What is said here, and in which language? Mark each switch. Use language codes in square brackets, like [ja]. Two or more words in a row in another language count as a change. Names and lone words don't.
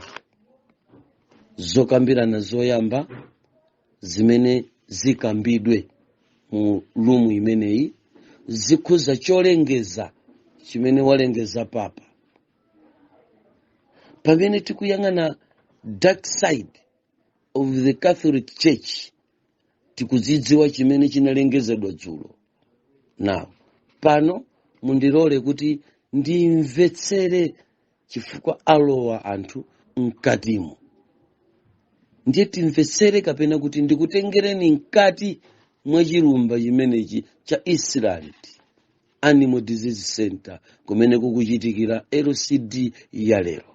[ny] Zokambirana zoyamba zimene zikambidwe mu lumu imeneyi zikhuza cholengeza chimene walengeza Papa. Pamene tikuyang'ana [en] dark side of the Catholic Church, [ny] tikudzidziwa chimene chinalengezedwa dzulo. Now, pano mundilole kuti ndimvetsere, chifukwa alowa anthu mkatimo. Ndiye timvetsere kapena kuti ndikutengereni mkati mwa chilumba chimenechi cha Island Animal Disease Center kumene kukuchitikira LCD ya lero.